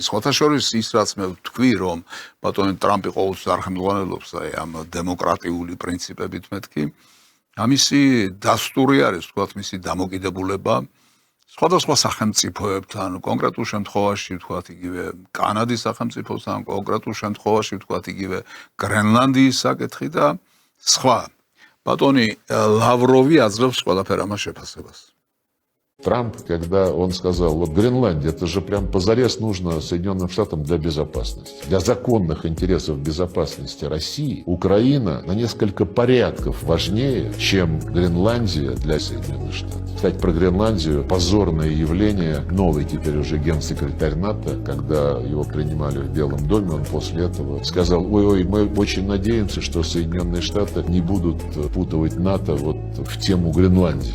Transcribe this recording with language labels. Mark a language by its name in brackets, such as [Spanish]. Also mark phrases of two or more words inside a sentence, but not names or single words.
[Georgian] სხვათა შორის ის რაც მე ვთქვი, რომ ბატონი ტრამპი ყოველთვის არ ხელმძღვანელობს აი ამ დემოკრატიული პრინციპებით მეთქი, ამისი დასტური არის, თქვათ, მისი დამოკიდებულება სხვადასხვა სახელმწიფოებთან, კონკრეტულ შემთხვევაში ვთქვათ იგივე კანადის სახელმწიფოსთან, კონკრეტულ შემთხვევაში ვთქვათ იგივე გრენლანდიის საკითხი და სხვა. ბატონი ლავროვი აძლევს ყველაფერ ამას შეფასებას. [Russian] Трамп, когда он сказал, вот Гренландия, это же прям позарез нужно Соединенным Штатам для безопасности. Для законных интересов безопасности России Украина на несколько порядков важнее, чем Гренландия для Соединенных Штатов. Кстати, про Гренландию позорное явление. Новый теперь уже генсекретарь НАТО, когда его принимали в Белом доме, он после этого сказал, ой, мы очень надеемся, что Соединенные Штаты не будут впутывать НАТО вот в тему Гренландии.